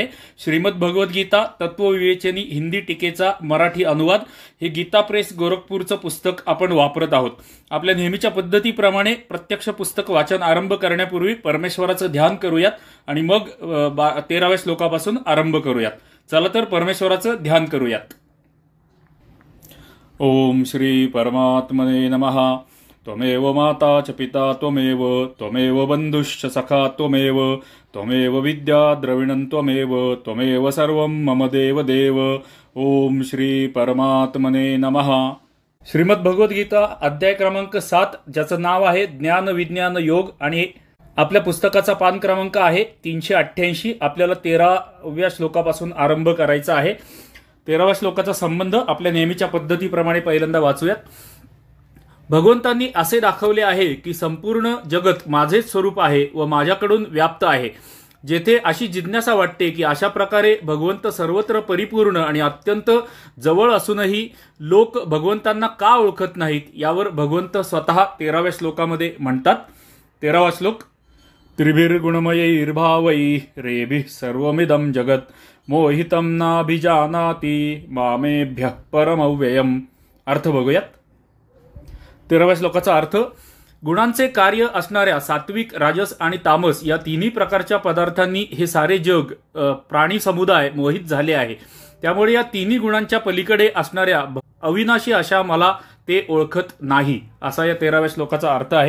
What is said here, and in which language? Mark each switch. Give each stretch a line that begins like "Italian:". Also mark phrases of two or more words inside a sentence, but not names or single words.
Marathi: श्रीमद भगवद्गीता तत्वविवेचनी हिंदी टीकेचा मराठी अनुवाद हे गीता प्रेस गोरखपूरचं पुस्तक आपण वापरत आहोत. आपल्या नेहमीच्या पद्धतीप्रमाणे प्रत्यक्ष पुस्तक वाचन आरंभ करण्यापूर्वी परमेश्वराचं ध्यान करूयात आणि मग 13व्या श्लोकापासून आरंभ करूयात. चला तर परमेश्वराचं ध्यान करूयात.
Sanskrit: ओम श्री परमात्मने नमः. त्वमेव माता च पिता त्वमेव बंधुश्च सखा त्वमेव विद्या द्रविणं त्वमेव सर्वं मम देव. ओम श्री परमात्मने नमः.
Marathi: श्रीमद भगवद्गीता अध्याय क्रमांक 7 ज्याचं नाव आहे ज्ञान विज्ञान योग आणि आपल्या पुस्तकाचा पान क्रमांक आहे 388. आपल्याला 13व्या श्लोकापासून आरंभ करायचा आहे. 13व्या श्लोकाचा संबंध आपल्या नेहमीच्या पद्धतीप्रमाणे पहिल्यांदा वाचूयात. भगवंतांनी असे दाखवले आहे की संपूर्ण जगत माझेच स्वरूप आहे व माझ्याकडून व्याप्त आहे. जेथे अशी जिज्ञासा वाटते की अशा प्रकारे भगवंत सर्वत्र परिपूर्ण आणि अत्यंत जवळ असूनही लोक भगवंतांना का ओळखत नाहीत यावर भगवंत स्वतः 13व्या श्लोकामध्ये म्हणतात. 13वा श्लोक.
Sanskrit: त्रिभिर्गुणमयैर्भावैः रेभिः सर्वमिदं जगत् मोहितं नाभिजानाति मामेभ्यः परमव्ययम्.
Marathi: अर्थ बघूयात. 13व्या श्लोकाचा अर्थ. गुणांचे कार्य असणाऱ्या सात्विक राजस आणि तामस या तिन्ही प्रकारच्या पदार्थांनी हे सारे जग प्राणी समुदाय मोहित झाले आहे. त्यामुळे या तिन्ही गुणांच्या पलीकडे असणाऱ्या अविनाशी अशा मला ते ओळखत नाही असा या 13व्या श्लोकाचा अर्थ आहे.